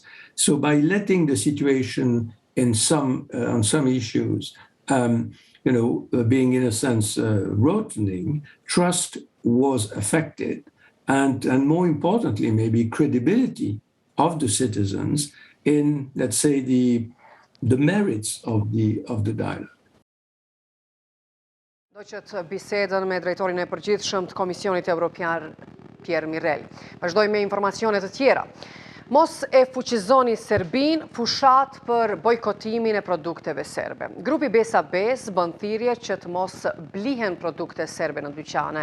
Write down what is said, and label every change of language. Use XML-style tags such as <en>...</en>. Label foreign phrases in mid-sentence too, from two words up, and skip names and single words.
<en>So by letting the situation on some issues, being in a sense rotting, trust was affected, and more importantly, maybe credibility of the citizens in, let's say, the merits of the dialogue.</en> <sq>Do që të bisedën me drejtorin e përgjithshëm të Komisionit Evropian Pierre Mirel. Vazhdojmë me informacione të tjera. Mos e fuqizoni Serbin, fushat për bojkotimin e produkteve serbe. Grupi Besa Bes bën thirrje që të mos blihen produkte serbe në dyqane.</sq>